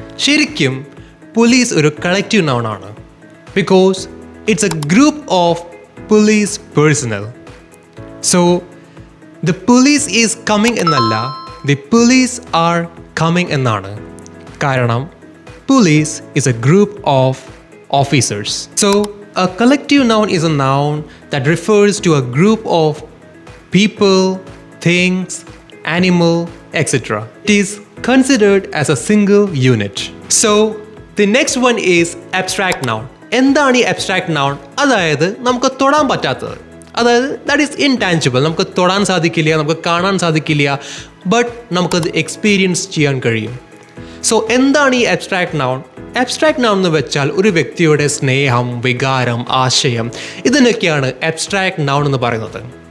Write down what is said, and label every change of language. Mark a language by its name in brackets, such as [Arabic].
[Malayalam] ശരിക്കും പോലീസ് ഒരു collective noun ആണ്. [English] Because it's a group of police personnel. So the police is coming എന്നല്ല, the police are coming എന്നാണ്. കാരണം police is a group of officers. So, a collective noun is a noun that refers to a group of people, things, animal, etc. It is considered as a single unit. So, the next one is abstract noun. [Malayalam] എന്താണ് ഈ abstract noun? അതായത് നമുക്ക് തൊടാൻ പറ്റാത്തത്. അതായത് [English] That is intangible. [Malayalam] നമുക്ക് തൊടാൻ സാധിക്കില്ല, നമുക്ക് കാണാൻ സാധിക്കില്ല, ബട്ട് നമുക്കത് എക്സ്പീരിയൻസ് ചെയ്യാൻ കഴിയും. സോ എന്താണ് ഈ abstract noun? അബ്സ്ട്രാക്ട് നൗൺ എന്ന് വെച്ചാൽ ഒരു വ്യക്തിയുടെ സ്നേഹം, വികാരം, ആശയം, ഇതിനൊക്കെയാണ് അബ്സ്ട്രാക്ട് നൗൺ എന്ന് പറയുന്നത്.